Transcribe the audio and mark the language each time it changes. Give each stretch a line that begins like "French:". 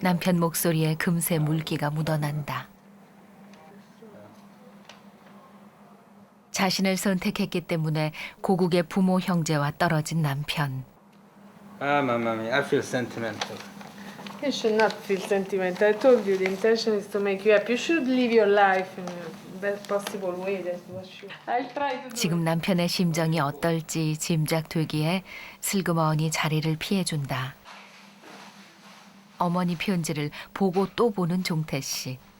Korean: 남편 목소리에 금세 물기가 묻어난다. 자신을 선택했기 때문에 고국의 부모 형제와 떨어진 남편.
English: Ah, mamma mia, I feel sentimental. You should not feel sentimental. I told you the intention is to make you happy. You should live your life in the best possible way. That's what you. I'll try to do.
Korean: 지금 남편의 심정이 어떨지 짐작되기에 슬그머니 자리를 피해준다. 어머니 편지를 보고 또 보는 종태 씨.